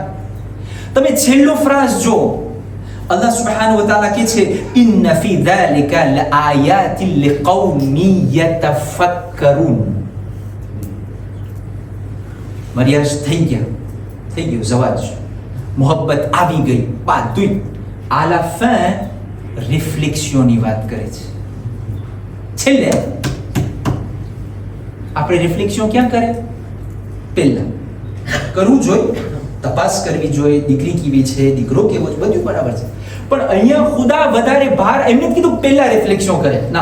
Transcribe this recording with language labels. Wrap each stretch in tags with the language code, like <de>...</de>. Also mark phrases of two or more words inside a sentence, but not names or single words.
<gu>તમે છેલ્લો ફ્રાઝ જો,</gu> <ar>الله سبحانه وتعالى</ar> <gu>કહે છે</gu> <ar>إن في ذلك لآيات لقوم يتفكرون.</ar> <gu>મરિયાજ થઈ ગયો જવાજ, મોહબ્બત આવી ગઈ, બધું</gu> <fr>à la fin</fr> <gu>રિફ્લેક્શનની વાત કરે છે. છેલ્લે આપણે રિફ્લેક્શન ક્યાં કરે? પહેલા કરવું જોઈએ, તપાસ કરવી જોઈએ, દીકરી કેવી છે, દીકરો કેવો છે, બધું બરાબર છે. પણ અહીંયા ખુદા વધારે ભાર એમને જ કીધું પહેલા રિફ્લેક્શન કરે ના.</gu>